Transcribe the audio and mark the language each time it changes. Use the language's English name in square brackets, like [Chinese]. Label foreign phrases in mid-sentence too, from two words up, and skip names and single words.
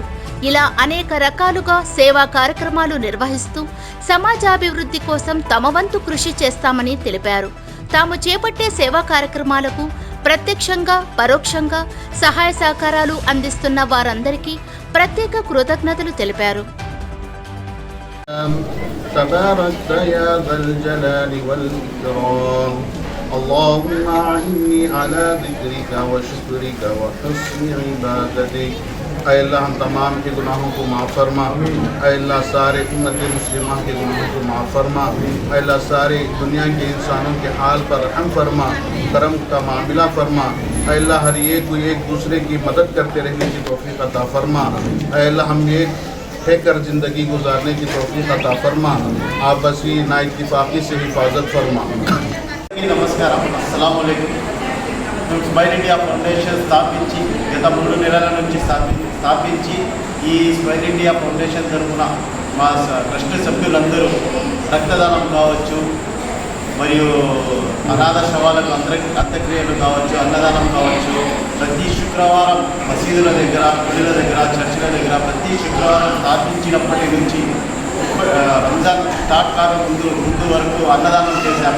[Telugu] ఇలా అనేక రకాలుగా సేవా కార్యక్రమాలు నిర్వహిస్తూ సమాజాభివృద్ధి కోసం తమ వంతు కృషి చేస్తామని తెలిపారు. తాము చేపట్టే సేవా కార్యక్రమాలకు ప్రత్యక్షంగా, పరోక్షంగా సహాయ సహకారాలు అందిస్తున్న వారందరికీ ప్రత్యేక కృతజ్ఞతలు తెలిపారు. [Arabic] تباركت يا ذا الجلال والإكرام اللهم أعني على ذكرك وشكرك وحسن عبادتك. [Urdu] اے اللہ ہم تمام کے گناہوں کو معاف فرما. اے اللہ سارے امت مسلمہ کے گناہوں کو معاف فرما. اے اللہ سارے دنیا کے انسانوں کے حال پر رحم فرما, کرم کا معاملہ فرما. اے اللہ ہر ایک کو ایک دوسرے کی مدد کرتے رہنے کی توفیق عطا فرما. اے اللہ ہم ایک ہے کر زندگی گزارنے کی توفیق عطا فرما. آپسی نا اتفاقی سے حفاظت فرما. [Arabic] నమస్కారం, السلام عليكم. [Telugu] స్మైల్ ఇండియా ఫౌండేషన్ స్థాపించి గత 3 నెలల నుంచి స్థాపించి ఈ స్మైల్ ఇండియా ఫౌండేషన్ తరఫున మా ట్రస్ట్ సభ్యులందరూ రక్తదానం కావచ్చు, మరియు అనాథ శవాలకు అంత్యక్రియలు కావచ్చు, అన్నదానం కావచ్చు, ప్రతి శుక్రవారం మసీదుల దగ్గర, గుడిల దగ్గర, చర్చిల దగ్గర ప్రతి శుక్రవారం స్థాపించినప్పటి నుంచి రంజాన్ స్టార్ట్ కాక ముందు వరకు అన్నదానం చేశాము.